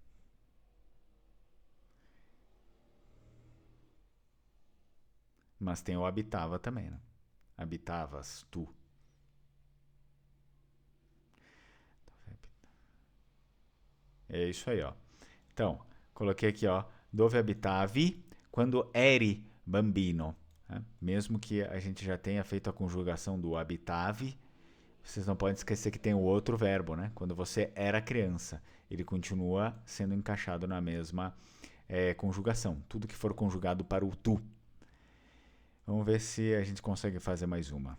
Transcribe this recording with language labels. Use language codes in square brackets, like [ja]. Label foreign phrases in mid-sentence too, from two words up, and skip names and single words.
[pt] Mas tem o habitava também, né? Habitavas tu. É isso aí, ó. Então, coloquei aqui, ó. [it] Dove abitavi quando eri bambino. [pt] Né? Mesmo que a gente já tenha feito a conjugação do habitavi, vocês não podem esquecer que tem o outro verbo, né? Quando você era criança, ele continua sendo encaixado na mesma conjugação. Tudo que for conjugado para o tu. Vamos ver se a gente consegue fazer mais uma.